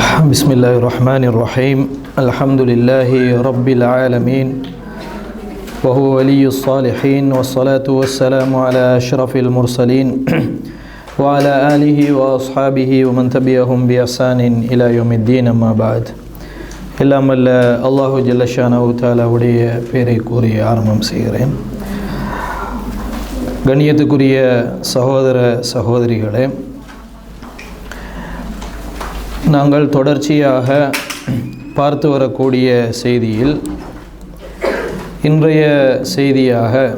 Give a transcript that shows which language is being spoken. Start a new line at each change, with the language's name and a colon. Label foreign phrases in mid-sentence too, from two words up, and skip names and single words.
Arabic: بسم الله الرحمن الرحيم الحمد لله رب العالمين وهو ولي الصالحين والصلاة والسلام على أشرف المرسلين وعلى آله وأصحابه ومن تبعهم بإحسان إلى يوم الدين أما بعد
Tamil: எல்லாம் வல்ல அல்லாஹு
Arabic: جل شأنه
Tamil: தஆலாவுடைய பெயரை கூறி ஆரம்பம் செய்கிறேன். கண்ணியத்துக்குரிய சகோதர சகோதரிகளே, நாங்கள் தொடர்ச்சியாக பார்த்து வரக்கூடிய செய்தியில் இன்றைய செய்தியாக